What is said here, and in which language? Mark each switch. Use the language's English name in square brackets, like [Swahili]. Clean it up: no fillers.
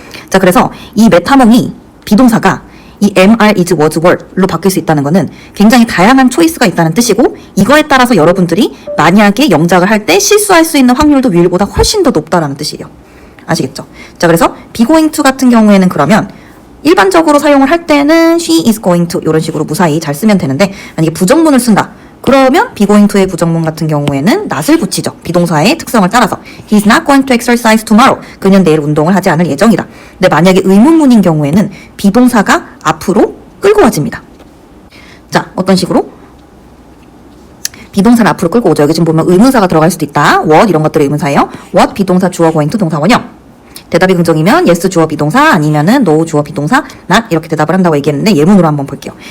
[Korean] 자, 그래서 이 메타몽이 비동사가 이 am, are, is, was, were로 바뀔 수 있다는 거는 굉장히 다양한 초이스가 있다는 뜻이고, 이거에 따라서 여러분들이 만약에 영작을 할 때 실수할 수 있는 확률도 will보다 훨씬 더 높다라는 뜻이에요. 아시겠죠? 자, 그래서 be going to 같은 경우에는 그러면 일반적으로 사용을 할 때는 [English] she is going to [Korean] 이런 식으로 무사히 잘 쓰면 되는데, 만약에 부정문을 쓴다 그러면 be going to의 부정문 같은 경우에는 not을 붙이죠. 비동사의 특성을 따라서 [English] he's not going to exercise tomorrow. [Korean] 그는 내일 운동을 하지 않을 예정이다. 근데 만약에 의문문인 경우에는 비동사가 앞으로 끌고 와집니다. 자, 어떤 식으로? 비동사를 앞으로 끌고 오죠. 여기 지금 보면 의문사가 들어갈 수도 있다. what 이런 것들이 의문사예요. what 비동사 주어 going to 동사 원형. 대답이 긍정이면 yes 주어 비동사, 아니면은 no 주어 비동사, not 이렇게 대답을 한다고 얘기했는데 예문으로 한번 볼게요.